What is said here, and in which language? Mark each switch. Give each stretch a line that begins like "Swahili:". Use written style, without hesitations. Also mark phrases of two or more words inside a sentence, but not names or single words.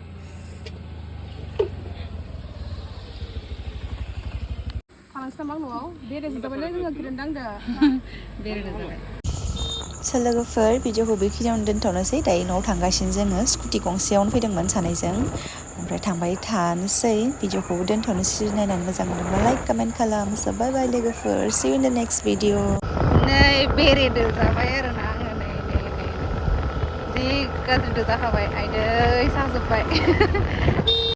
Bodo: लोगोफोर, भिडिअखौ बेखिनियावनो दोनथ'नोसै. दायो न'आव थांगासिनो जोङो. स्कुटि गंसेयावनो फैदोंमोन सानैजों. ओमफ्राय थांबाय थानोसै. भिडिअखौबो दोनथ'नोसै. नायनानै मोजां मोनदोंबा लाइक कमेन्ट खालाम. बाय बाय लोगोफोर.
English: See you in the next video.
Bodo: नै बेरेदो जाबाय आरो ना आङो. नै जि गाज्रिदो जाखाबाय. आइदै साजोब्बाय.